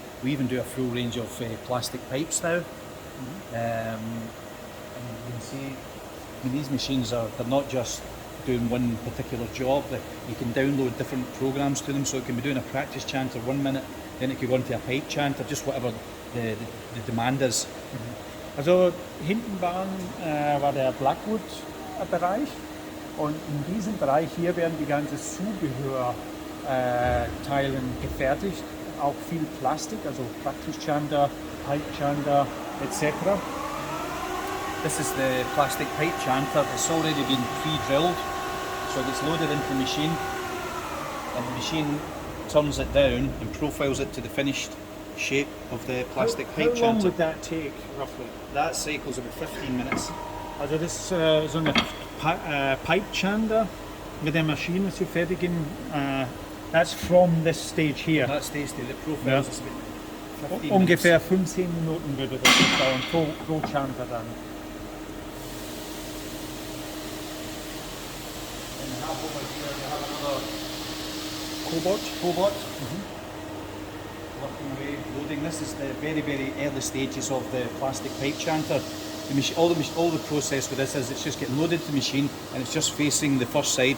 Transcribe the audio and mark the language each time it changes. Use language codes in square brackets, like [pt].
[en] We even do a full range of plastic pipes now. And you can see, I mean, these machines they're not just doing one particular job. You can download different programs to them, so it can be doing a practice chanter 1 minute, then it could go into a pipe chanter, just whatever the demand is. [de] Also hinten war der Blackwood-Bereich und in diesem Bereich hier werden die ganzen Zubehörteilen gefertigt, auch viel Plastik, also Practice Chanter, Pipe Chanter etc. [en] This is the plastic pipe chanter. It's already been pre-drilled, so it gets loaded into the machine, and the machine turns it down and profiles it to the finished shape of the plastic pipe chanter. How long would that take, roughly? That cycle's about 15 minutes. [de] Also das ist so eine Pipe Chanter mit der Maschine zu fertigen. [en] That's from this stage here. That stage, the profiles is about 15 [de] Ungefähr [en] minutes. [de] 15 Minuten würde das dauern, pro Chanter dann. [en] And we have over here, we have another Cobot. working away, loading. This is the very, very early stages of the plastic pipe chanter. All the process with this is it's just getting loaded to the machine and it's just facing the first side.